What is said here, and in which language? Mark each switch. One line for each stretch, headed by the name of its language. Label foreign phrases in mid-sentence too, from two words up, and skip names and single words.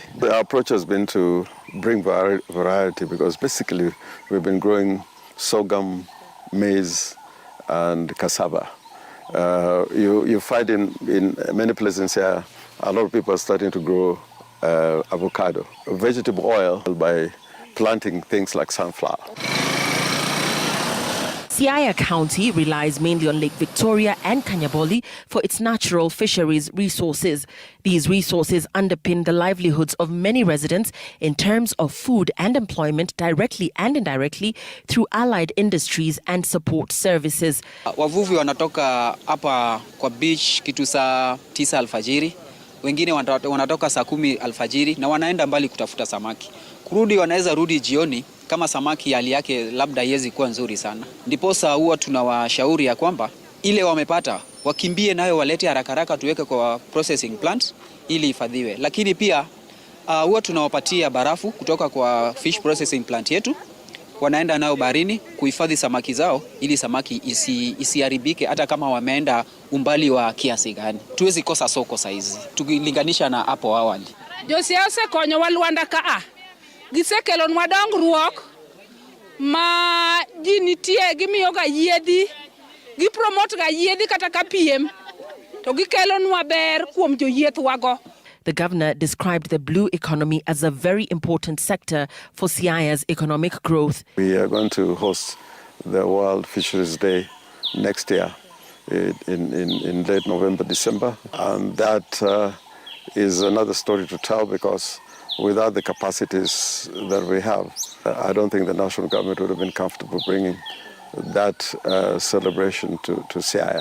English: Our approach has been to bring variety because basically we've been growing sorghum, maize, and cassava. You find in many places here, a lot of people are starting to grow avocado, vegetable oil by planting things like sunflower. Siaya County relies mainly on Lake Victoria and Kanyaboli for its natural fisheries resources. These resources underpin the livelihoods of many residents in terms of food and employment directly and indirectly through allied industries and support services.
Swahili: Wavuvi wanatoka hapa kwa beach kitu saa 9 alfajiri, wengine wanatoka saa 10 alfajiri na wanaenda mbali kutafuta samaki. Kurudi wanaweza rudi jioni kama samaki hali yake labda haiwezi kuwa nzuri sana. Ndiposa huwa tunawashauri ya kwamba ile wamepata wakimbie nayo walete haraka haraka tuweke kwa
English: processing plant
Swahili: ili ifadhiwe. Lakini pia huwa tunawapatia barafu kutoka kwa
English: fish processing plant
Swahili: yetu. Wanaenda nayo baharini kuhifadhi samaki zao ili samaki isiharibike hata kama wameenda umbali wa kiasi gani. Tuwezi kosa soko saizi tukilinganisha na hapo awali.
Luo (Kenya and Tanzania): Jo siasa konyo walwanda kaa. Gisekelo nwa dongruok ma ji nitie gimiyo ga yiedhi gipromote ga yiedhi kata ka piem to gikelo nwa ber kuom joyieth wago.
English: The governor described the blue economy as a very important sector for Siaya's economic growth. We are going to host the World Fisheries Day next year in late November, December, and that is another story to tell because without the capacities that we have, I don't think the national government would have been comfortable bringing that celebration to Siaya.